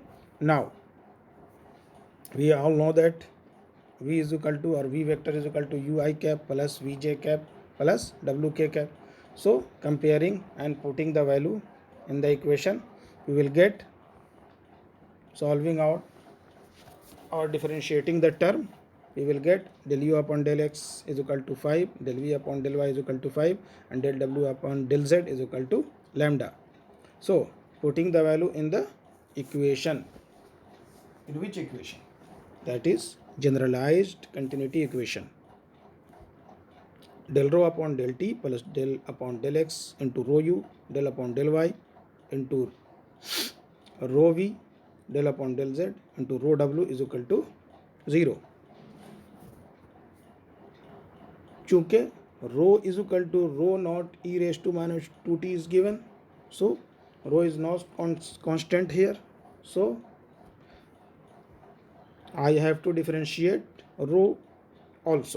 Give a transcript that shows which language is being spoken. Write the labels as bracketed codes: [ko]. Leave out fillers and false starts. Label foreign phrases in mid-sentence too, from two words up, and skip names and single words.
[en] Now we all know that v is equal to or v vector is equal to ui cap plus vj cap plus wk cap. So comparing and putting the value in the equation, we will get, solving out or differentiating the term, we will get del u upon del x is equal to 5, del v upon del y is equal to 5, and del w upon del z is equal to lambda. So putting the value in the equation, in which equation? That is generalized continuity equation. Del rho upon del t plus del upon del x into rho u del upon del y into rho v del upon del z into rho w is equal to 0. चूँकि rho is equal to rho naught e raised to minus 2t is given, so rho is not constant here, so I have to differentiate rho also.